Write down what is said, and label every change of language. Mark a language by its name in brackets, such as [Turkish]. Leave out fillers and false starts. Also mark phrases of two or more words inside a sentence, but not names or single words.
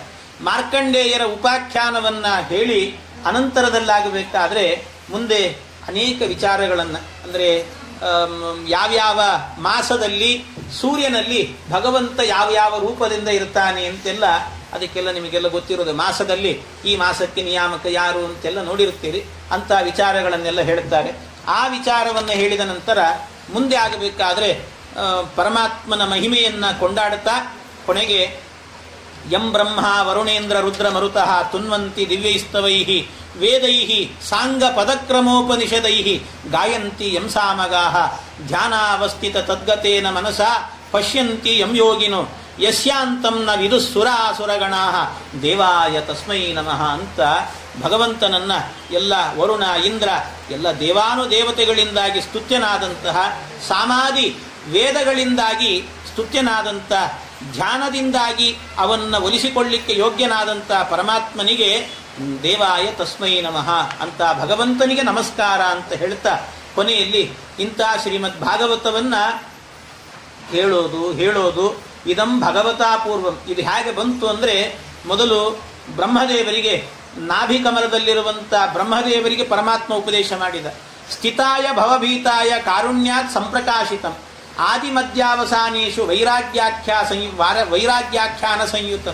[Kannada] ಮಾರ್ಕಂಡೇಯರ ಉಪಾಖ್ಯಾನವನ್ನ ಹೇಳಿ ಅನಂತರದಲ್ಲಾಗಬೇಕಾದ್ರೆ ಮುಂದೆ ಅನೇಕ ವಿಚಾರಗಳನ್ನು, ಅಂದರೆ ಯಾವ್ಯಾವ ಮಾಸದಲ್ಲಿ ಸೂರ್ಯನಲ್ಲಿ ಭಗವಂತ ಯಾವ್ಯಾವ ರೂಪದಿಂದ ಇರ್ತಾನೆ ಅಂತೆಲ್ಲ, ಅದಕ್ಕೆಲ್ಲ ನಿಮಗೆಲ್ಲ ಗೊತ್ತಿರೋದು. ಮಾಸದಲ್ಲಿ ಈ ಮಾಸಕ್ಕೆ ನಿಯಾಮಕ ಯಾರು ಅಂತೆಲ್ಲ ನೋಡಿರುತ್ತೀರಿ. ಅಂತ ವಿಚಾರಗಳನ್ನೆಲ್ಲ ಹೇಳ್ತಾರೆ. ಆ ವಿಚಾರವನ್ನು ಹೇಳಿದ ನಂತರ ಮುಂದೆ ಆಗಬೇಕಾದ್ರೆ ಪರಮಾತ್ಮನ ಮಹಿಮೆಯನ್ನ ಕೊಂಡಾಡುತ್ತಾ ಕೊನೆಗೆ [Sanskrit] ಯಂ ಬ್ರಹ್ಮ ವರುಣೇಂದ್ರ ರುದ್ರ ಮರುತಃ ತುನ್ವಂತಿ ದಿವ್ಯೈಸ್ತವೈಹಿ ವೇದೈಹಿ ಸಾಂಗ ಪದಕ್ರಮೋಪನಿಷದೈಹಿ ಗಾಯಂತಿ ಯಂ ಸಾಮಗಾಹ ಧ್ಯಾನಾವಸ್ಥಿತ ತದ್ಗತೇನ ಮನಸ ಪಶ್ಯಂತಿ ಯಂ ಯೋಗಿನೋ ಯಸ್ಯಾಂತಂ ನ ವಿದುಃಸುರಾಸುರಗಣಾಃ ದೇವಾಯ ತಸ್ಮೈ ನಮಃ [Kannada] ಅಂತ ಭಗವಂತನನ್ನ ಎಲ್ಲ ವರುಣ ಇಂದ್ರ ಎಲ್ಲ ದೇವಾನುದೇವತೆಗಳಿಂದಾಗಿ ಸ್ತುತ್ಯನಾದಂತಹ, ಸಾಮಾಧಿ ವೇದಗಳಿಂದಾಗಿ ಸ್ತುತ್ಯನಾದಂಥ, ಧ್ಯಾನದಿಂದಾಗಿ ಅವನ್ನ ಒಲಿಸಿಕೊಳ್ಳಿಕ್ಕೆ ಯೋಗ್ಯನಾದಂಥ ಪರಮಾತ್ಮನಿಗೆ [Sanskrit] ದೇವಾಯ ತಸ್ಮೈ ನಮಃ [Kannada] ಅಂತ ಭಗವಂತನಿಗೆ ನಮಸ್ಕಾರ ಅಂತ ಹೇಳ್ತಾ ಕೊನೆಯಲ್ಲಿ ಇಂಥ ಶ್ರೀಮದ್ ಭಾಗವತವನ್ನ ಹೇಳೋದು [Sanskrit] ಇದಂ ಭಗವತಾ ಪೂರ್ವಂ. [Kannada] ಇದು ಹೇಗೆ ಬಂತು ಅಂದ್ರೆ, ಮೊದಲು ಬ್ರಹ್ಮದೇವರಿಗೆ ನಾಭಿಕಮಲದಲ್ಲಿರುವಂಥ ಬ್ರಹ್ಮದೇವರಿಗೆ ಪರಮಾತ್ಮ ಉಪದೇಶ ಮಾಡಿದ. [Sanskrit] ಸ್ಥಿತಾಯ ಭವಭೀತಾಯ ಕಾರುಣ್ಯಾತ್ ಸಂಪ್ರಕಾಶಿತಂ ಆದಿ ಮಧ್ಯಾವಸಾನೇಶು ವೈರಾಗ್ಯಾಖ್ಯಾನ ಸಂಯುತಂ.